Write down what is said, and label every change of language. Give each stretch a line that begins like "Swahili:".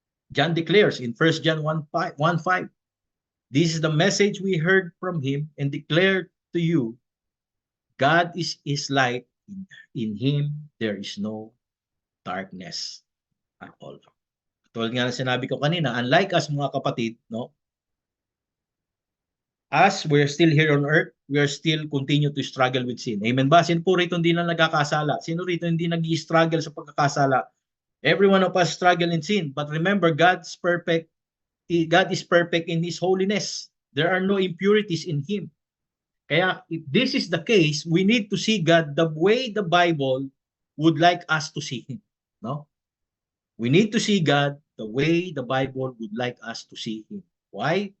English: John declares in 1 John 1:5, this is the message we heard from Him and declared to you, God is His light, in Him there is no darkness at all.
Filipino: Tulad nga na sinabi ko kanina,
English: unlike us
Filipino: mga kapatid, no?
English: As we're still here on earth, we are still continue to struggle with sin.
Filipino: Amen ba? Sino po rito hindi na nagkakasala? Sino rito hindi nag-i-struggle sa pagkakasala?
English: Every one of us struggle in sin. But remember, God is perfect in His holiness. There are no impurities in Him. Kaya if this is the case, we need to see God the way the Bible would like us to see Him. No? We need to see God the way the Bible would like us to see Him. Why?